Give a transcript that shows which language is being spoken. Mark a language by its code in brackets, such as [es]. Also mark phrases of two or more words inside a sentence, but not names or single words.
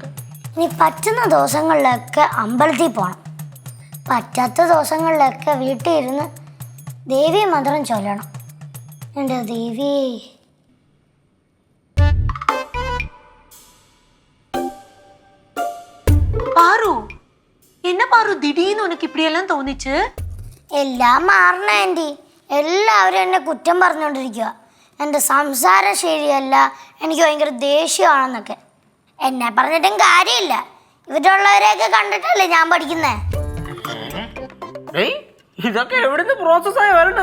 [ml] ഇനി പറ്റുന്ന ദിവസങ്ങളിലൊക്കെ അമ്പലത്തിൽ പോകണം. പറ്റാത്ത ദിവസങ്ങളിലൊക്കെ വീട്ടിൽ ഇരുന്ന് ദേവീ മന്ത്രം ചൊല്ലണം. എൻ്റെ ദേവി. പാറു, [ta] என்ன பாரு திடீர்னு உனக்கு இப்படி எல்லாம் தோணிச்சு? [ml] എല്ലാം മാറണ ആൻറ്റി. എല്ലാവരും എന്നെ കുറ്റം പറഞ്ഞുകൊണ്ടിരിക്കുക. എൻ്റെ സംസാരം ശരിയല്ല, എനിക്ക് ഭയങ്കര ദേഷ്യമാണെന്നൊക്കെ. എന്നെ പറഞ്ഞിട്ടും കാര്യമില്ല. ഇവരുള്ളവരെയൊക്കെ കണ്ടിട്ടല്ലേ ഞാൻ പഠിക്കുന്നേ. ഇതൊക്കെ എവിടുന്ന് പ്രോസസ്സായി വരണ?